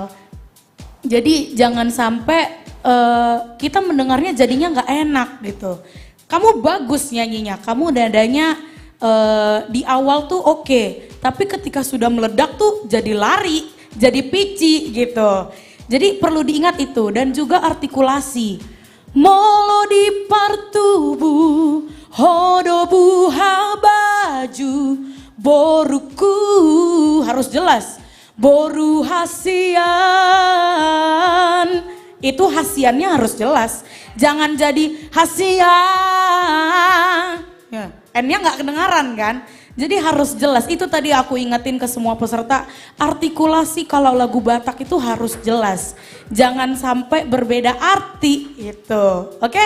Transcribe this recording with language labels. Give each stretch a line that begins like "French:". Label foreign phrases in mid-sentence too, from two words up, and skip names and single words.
Indonesian: Jadi jangan sampai kita mendengarnya jadinya nggak enak gitu. Kamu bagus nyanyinya, kamu nadanya di awal tuh oke, tapi ketika sudah meledak tuh jadi lari, jadi pici gitu. Jadi perlu diingat itu dan juga artikulasi.
Batak Toba: Molo di partubu, hodobu habaju, boruku
Indonesian: harus jelas.
Batak Toba: Boru hasian,
Indonesian: itu hasiannya harus jelas. Jangan jadi hasian, ya, N-nya nggak kedengaran kan. Jadi harus jelas, itu tadi aku ingetin ke semua peserta, artikulasi kalau lagu Batak itu harus jelas. Jangan sampai berbeda arti gitu, oke?